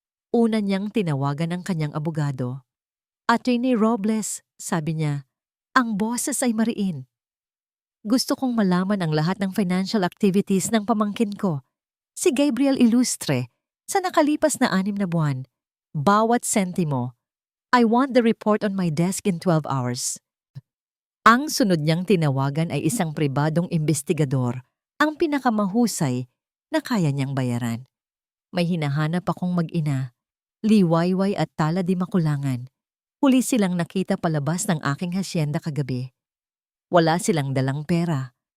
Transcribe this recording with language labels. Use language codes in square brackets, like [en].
[tl] Una niyang tinawagan ang kanyang abogado. "Attorney Robles," sabi niya, "ang boses ay mariin. Gusto kong malaman ang lahat ng [en] financial activities [tl] ng pamangkin ko, si Gabriel Ilustre, sa nakalipas na 6 na buwan. Bawat sentimo. [en] I want the report on my desk in 12 hours. [tl] Ang sunod niyang tinawagan ay isang pribadong investigador, ang pinakamahusay na kaya niyang bayaran. May hinahanap akong mag-ina, Liwayway at Tala di Makulangan. Huli silang nakita palabas ng aking hasyenda kagabi. Wala silang dalang pera.